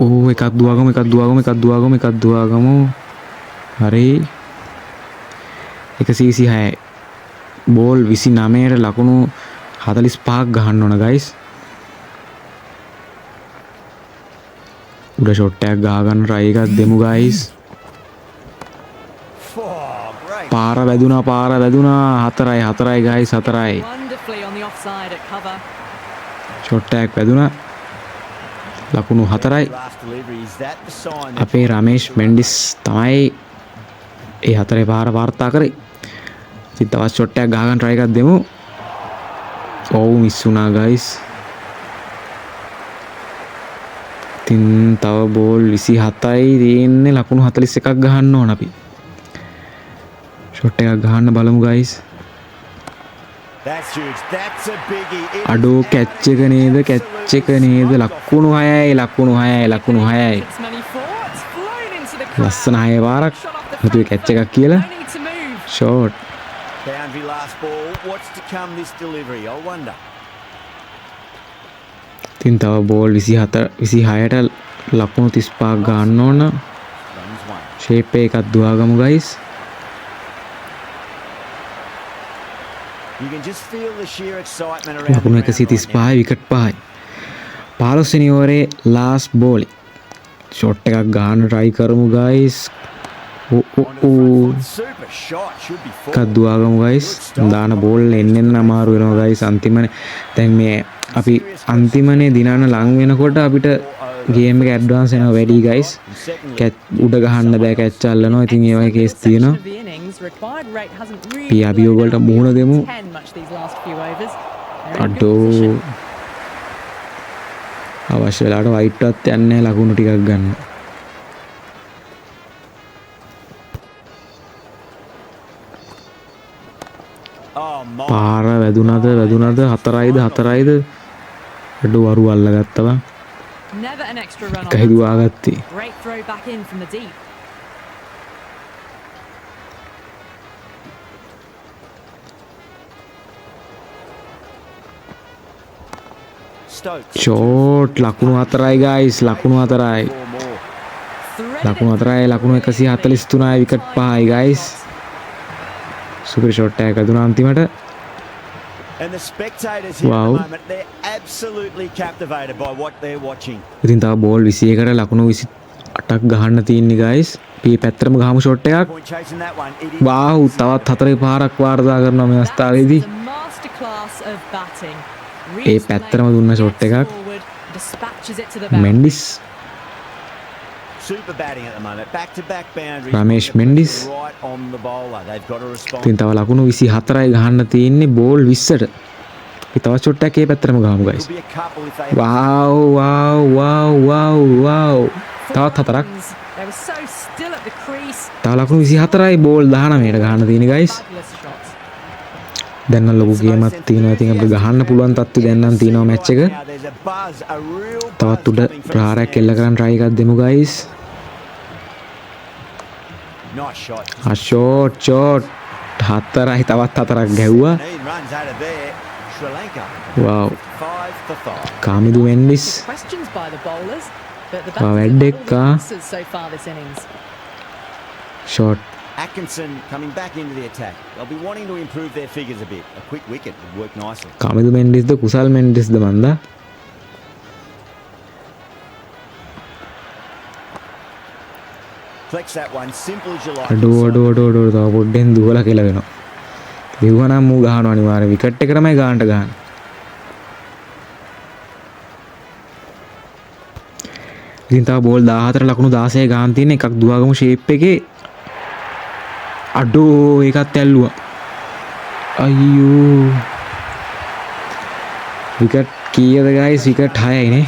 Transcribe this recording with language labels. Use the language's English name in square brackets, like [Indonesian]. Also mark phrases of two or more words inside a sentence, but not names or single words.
[Sinhala] ඕ එකක් දුවාගමු හරි 126යි බෝල් 29ට ලකුණු 45ක් ගහන්න ඕන ගයිස් උඩ ෂොට් එකක් ගහගන්න try එකක් දෙමු ගයිස් පාර වැදුනා 4යි ගයිස් 4යි [English] Wonderfully on the offside at cover. [Sinhala] ෂොට් එකක් වැදුනා ලකුණු 4යි [English] Last delivery, is that the sign that [Sinhala] අපේ රමේෂ් මෙන්ඩිස් තමයි ඒ 4 පාර වාර්තා කරේ ඉතින් තවත් ෂොට් එකක් ගහගන්න try එකක් දෙමු ඔව් මිස් වුණා ගයිස් ඉතින් තව බෝල් 27යි තියෙන්නේ ලකුණු 41ක් ගහන්න ඕන අපි ෂොට් එකක් ගහන්න බලමු ගයිස් [English] That's huge. That's a biggie. It [Sinhala] අඩෝ [English] is [Sinhala] කැච් එක නේද ලකුණු 6යි [English] It's many four. It's flown into the crowd. [Sinhala] ලස්සන 6 පාරක් [English] Shot off the [Sinhala] හිතුවේ [English] front [Sinhala] කැච් [English] foot. [Sinhala] එකක් කියලා [English] No need to move. [Sinhala] ෂෝට් [English] boundary last ball. What's to come this delivery? I wonder. [Sinhala] ඉතින් තව බෝල් 26ට ලකුණු 35ක් ගන්න ඕන [English] Runs one. [Sinhala] ෂේප් එකක් දුවාගමු ගයිස් [English] You can just feel the sheer excitement around [Sinhala] ලකුණු [English] the ground right [Sinhala] 135යි විකට් 5යි 15 වෙනි ඕවරේ [English] last ball [Sinhala] ෂොට් එකක් ගන්න try කරමු ගයිස් [English] now. Onto the front foot. Super shot. Should be full. [Sinhala] එකක් දුවාගමු ගයිස් දාන බෝල් එන්න අමාරු වෙනවා ගයිස් අන්තිමනේ දැන් මේ අපි අන්තිමනේ දිනන ලං වෙනකොට අපිට ගේම් එක ඇඩ්වාන්ස් වෙනවා වැඩි ගයිස් [English] And secondly, [Sinhala] කැච් උඩ ගහන්න බෑ කැච් අල්ලනවා ඉතින් ඒ වගේ කේස් තියෙනවා [English] Section of the innings, required rate hasn't really [Sinhala] අපි අභියෝග වලට [English] blown [Sinhala] මුහුණ [English] out [Sinhala] දෙමු. [English] 10 much these last few overs. They're in good [Sinhala] අඩෝ [English] position. [Sinhala] අවශ්‍ය වෙලාවට වයිට්වත් යන්නේ නැහැ ලකුණු ටිකක් ගන්න [English] oh my. [Sinhala] පාර වැදුනද 4යිද අඩෝ අරු අල්ලගත්තා [English] Never an extra run on [Sinhala] එකයි [English] that. [Sinhala] දුවාගත්තේ [English] Great throw back in from the deep. Stokes. [Sinhala] ෂෝට් ලකුණු 4යි ගයිස් ලකුණු 4යි [English] Four more. Threaded [Sinhala] ලකුණු 4යි ලකුණු 143යි විකට් 5යි ගයිස් [English] super shot [Sinhala] එකක් දුනා අන්තිමට [English] And the spectators here Wow. at the moment, they're absolutely captivated by what they're watching. [Sinhala] ඉතින් තව බෝල් 21කට ලකුණු 28ක් ගහන්න තියෙන්නේ ගයිස් අපි පැත්තරම ගහමු ෂොට් එකක් [English] Point chasing that one. It is [Sinhala] වාව් තවත් 4 පාරක් වාර්තා කරනවා මේ අවස්ථාවේදී [English] That's the masterclass of batting. [Sinhala] ඒ පැත්තරම දුන්න ෂොට් එකක් [English] Forward, dispatches it to the boundary. [Sinhala] මෙන්ඩිස් [English] super batting at the moment. Back-to-back boundaries. Ramesh Put the Mendis. pressure right on the bowler. They've got to respond. [Sinhala] ඉතින් තව ලකුණු 24යි ගහන්න තියෙන්නේ බෝල් 20ට අපි තවත් ෂොට් එකක් ඒ පැත්තරම ගහමු ගයිස් [English] Could be a couple if they [Sinhala] තවත් 4ක් [English] They were so still at the crease. [Sinhala] තව ලකුණු 24යි බෝල් 19ට ගහන්න තියෙන්නේ ගයිස් [English] Fabulous shots. [Sinhala] දැන් නම් ලොකු ගේමක් තියෙනවා ඉතින් අපිට ගහන්න පුළුවන් තත්ත්වෙ දැන් නම් තියෙනවා මැච් එක [English] Now there's a buzz, a real buzz [Sinhala] තවත් උඩ [English] coming from [Sinhala] ප්‍රහාරයක් [English] the [Sinhala] එල්ල කරන්න try එකක් දෙමු ගයිස් [English] stand. Nice shot. [Sinhala] ෂෝට් 4යි තවත් 4ක් ගැහුවා [English] 15 runs out of there. Sri Lanka [Sinhala] වව් [English] 5-5. [Sinhala] කාමිදු මෙන්ඩිස් [English] Questions by the bowlers, but the Wow, batters have Eddick, all the ah. answers so far this innings. [Sinhala] ෂෝට් [English] Atkinson coming back into the attack. They'll be wanting to improve their figures a bit. A quick wicket would work nicely. [Sinhala] කාමිදු මෙන්ඩිස්ද කුසල් මෙන්ඩිස්ද මන්දා [English] Flex that one, simple as you like. [Sinhala] අඩෝ තව පොඩ්ඩෙන් දුවලා කියලා වෙනවා ලිව්වනම් මූ ගහනවා අනිවාර්යෙන් විකට් එක තමයි ගානට ගහන්නේ ඉතින් තව බෝල් 14 ලකුණු 16 ගාන තියෙන එකක් දුවාගමු ෂේප් එකේ අඩෝ ඒකත් ඇල්ලුවා අයියෝ විකට් කීයද ගයිස් විකට් 6යි නේ